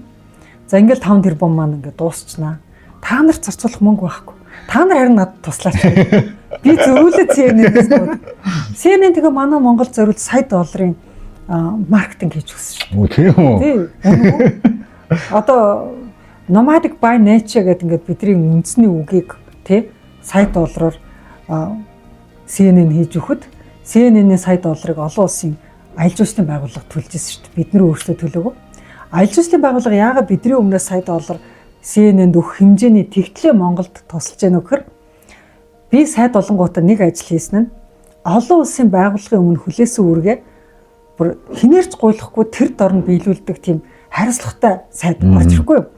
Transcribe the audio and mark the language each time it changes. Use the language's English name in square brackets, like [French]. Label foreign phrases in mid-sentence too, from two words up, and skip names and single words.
[Mongolian] За ингээл 5 тэрбум маань ингээд дуусчихнаа. Та нарт зарцуулах мөнгө байхгүй. Та нар харин надад туслаач. Би зөрүүлээд CNN-ээс бод. CNN тэгээ манай Монгол зориулж сая долларын маркетинг хийж өгсөн шүү. Тийм үү? Тийм. Одоо [English] nomadic by nature [Mongolian] гэдэг ингээд бидний үндэсний үгийг тий сая доллараар CNN хийж өгөхөд CNN-ийн сая долларыг олон улсын аялал жуулчлалын байгууллага төлж ирсэн шүү дээ. Бид нар өөрсдөө төлөөгүй. Аялал жуулчлалын байгууллага яагаад бидний өмнөөс сая доллар CNN-д өгөх хэмжээний тэгтлээ Монголд тусалж яах вэ гэхээр би сайд олонгуудаа нэг ажил хийсэн нь олон улсын байгууллагын өмнө хүлээсэн үүргээ бүр хинээрч гуйлахгүй тэр дорн биелүүлдэг тийм хариуцлагатай сайд орж ирэхгүй юу?